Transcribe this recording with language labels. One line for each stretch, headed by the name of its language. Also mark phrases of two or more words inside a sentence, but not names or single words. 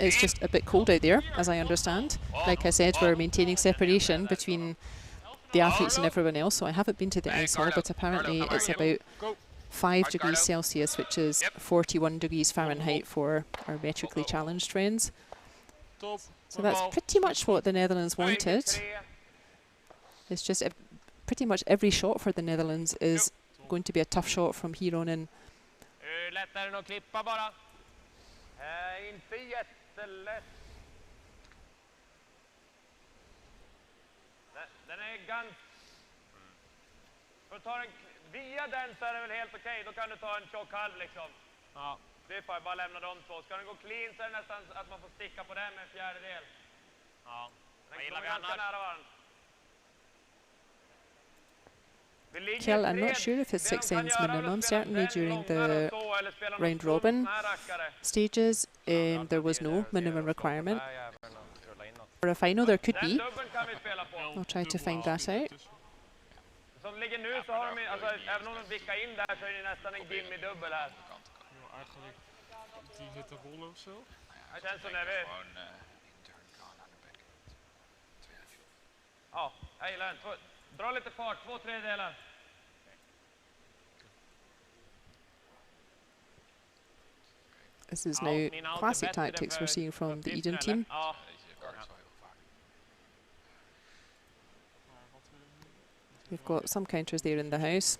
English: It's just a bit cold out there, as I understand. Like I said, we're maintaining separation between the athletes and everyone else, so I haven't been to the ice hall, but apparently it's about 5 degrees Celsius, which is 41 degrees Fahrenheit for our metrically challenged friends. So that's pretty much what the Netherlands wanted. It's just pretty much every shot for the Netherlands is going to be a tough shot from here on in.
Swedish: Den är gans... För att ta den via den så är det väl helt okej. Då kan du ta en tjock halv liksom. Ja. Det är bara lämna de 2. Ska den gå clean så är det nästan att man får sticka på den med en fjärdedel. Ja. Den gillar vi ganska nära varandra.
English: Kel, I'm not sure if it's 6 ends minimum. Certainly during the round robin stages, there was no minimum requirement. For a final, there could be. I'll try to find that out.
Swedish: Som ligger nu så har de, alltså även om de vickar in där så är det nästan en gimme dubbel här.
Dutch: Eigenlijk die witte rollen of zo.
Swedish: Det känns som när vi... Ja, jag gillar den. Dra lite fart, 2/3.
English: This is now classic tactics we're seeing from the Edin team. They've got some counters there in the house.